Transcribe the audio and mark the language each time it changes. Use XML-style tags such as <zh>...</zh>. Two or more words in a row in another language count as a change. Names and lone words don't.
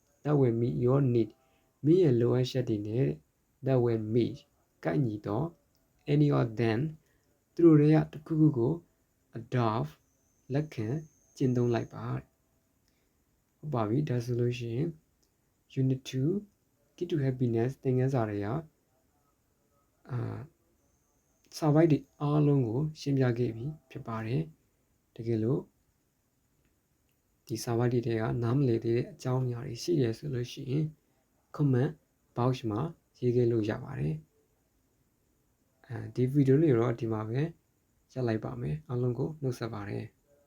<my>မိရဲ့လိုအပ်ချက်တွေနဲ့</my> <en>that will meet</en> <my>ကိုက်ညီတော့</my> <en>any of them</en> <my>သူတို့တွေကတစ်ခုခုကို adopt လက်ခံကျင့်သုံးလိုက်ပါဟုတ်ပါပြီဒါဆိုလို့ရှိရင် unit 2 key to happiness သင်ခန်းစာတွေက စာပိုက်တွေအားလုံးကိုရှင်းပြခဲ့ပြီဖြစ်ပါတယ်တကယ်လို့ဒီစာပိုက်တွေကနားမလည်သေးတဲ့အကြောင်းအရာတွေရှိတယ်ဆိုလို့ရှိရင်</my> <en>comment box</en> <my>မှာရေးခဲ့လို့ရပါတယ်ဒီဗီဒီယိုလေးတော့ဒီမှာပဲရပ်လိုက်ပါမယ်အားလုံးကိုနှုတ်ဆက်ပါတယ်</my>